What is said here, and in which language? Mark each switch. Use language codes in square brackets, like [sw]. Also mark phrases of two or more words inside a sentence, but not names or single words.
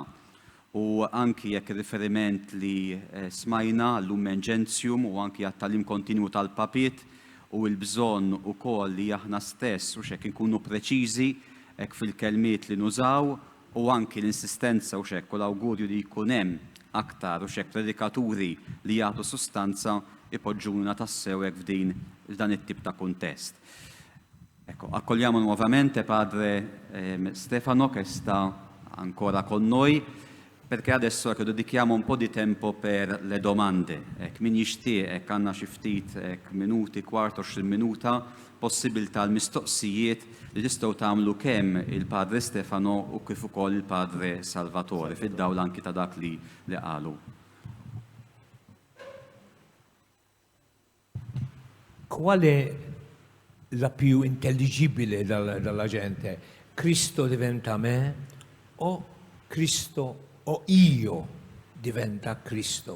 [mt] U anki jekk riferiment li smajna l-Lumen Gentium u anki għat-talim kontinju tal-Papit u l-bżonn ukoll li aħna stess u xek inkunu preċiżi hekk fil-kelmiet li nużaw u anki l-insistenza u xek u l-awgurju li jkun hemm aktar u xek predikaturi li jagħtu sustanza ipoġġuna tassew hekk f'dan it-tip ta' kuntest. [it] Ecco, accogliamo nuovamente Padre Stefano che sta ancora con noi perché adesso dedichiamo un po' di tempo per le domande. [mt] Min jixtieq għandna xi ftit minuti, kwart 20 minuta possibilità l-mistoqsijiet li tistgħu tagħmlu kemm il-Padre Stefano u kif ukoll il-Padre Salvatore fid-dawl anki ta' dak li qalu. [it] Qual è la più intelligibile dalla gente? Cristo diventa me o Cristo o io diventa Cristo?